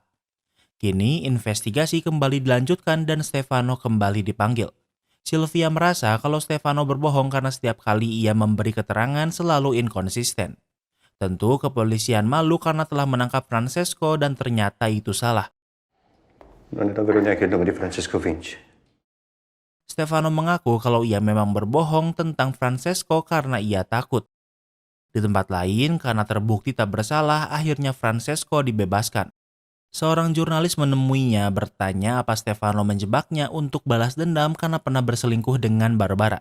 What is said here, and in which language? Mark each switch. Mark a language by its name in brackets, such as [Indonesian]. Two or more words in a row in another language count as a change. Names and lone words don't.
[Indonesian] Kini investigasi kembali dilanjutkan dan Stefano kembali dipanggil. Sylvia merasa kalau Stefano berbohong karena setiap kali ia memberi keterangan selalu inkonsisten. Tentu kepolisian malu karena telah menangkap Francesco dan ternyata itu salah. [Italian] Non era vero neanche il nome di Francesco Vinci. [Indonesian] Stefano mengaku kalau ia memang berbohong tentang Francesco karena ia takut. Di tempat lain, karena terbukti tak bersalah, akhirnya Francesco dibebaskan. Seorang jurnalis menemuinya bertanya apa Stefano menjebaknya untuk balas dendam karena pernah berselingkuh dengan Barbara.